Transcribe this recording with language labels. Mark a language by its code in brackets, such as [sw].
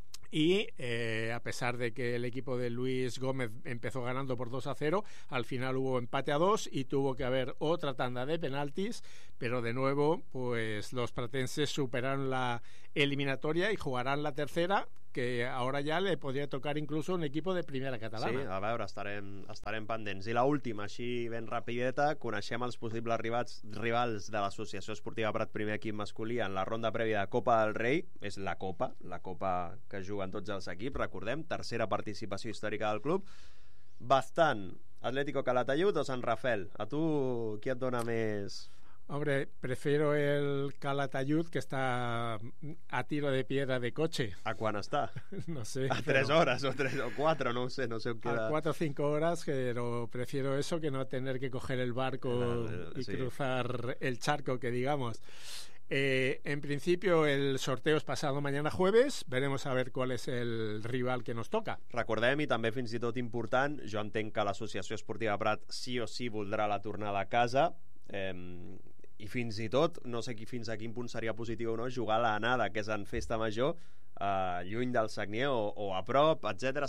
[es] Y a pesar de que el equipo de Luis Gómez empezó ganando por 2-0, al final hubo empate a 2 y tuvo que haber otra tanda de penaltis, pero de nuevo, pues los pratenses superaron la eliminatoria y jugarán la tercera, [ca] que [es] ahora [ca] ja li podria tocar [es] incluso [ca] un equip de primera catalana. Sí, a veure, estarem pendents. I la última, així ben rapideta, coneixem els possibles rivals de l'Associació Esportiva Prat Primer Equip Masculí en la ronda prèvia de Copa del Rei. És la Copa que juguen tots els equips, recordem, tercera participació històrica del club. Bastant. Atlético Calatayud o Sant Rafel? A tu, qui et dona més... [es] Hombre, prefiero el Calatayud, que está a tiro de piedra de coche. ¿A cuán está? No sé. A pero... 3 horas o 3 o 4, no sé. A 4 o 5 horas, pero prefiero eso que no tener que coger el barco cruzar el charco, que digamos. En principio, el sorteo es pasado mañana jueves. Veremos a ver cuál es el rival que nos toca. [ca] Recordem, i també fins i tot important, jo entenc que l'Associació Esportiva Prat sí o sí voldrà la tornada a casa. I fins i tot, no sé fins a quin punt seria positiu o no jugar a l'anada, que és en festa major, lluny del Sagnier o a prop, etc.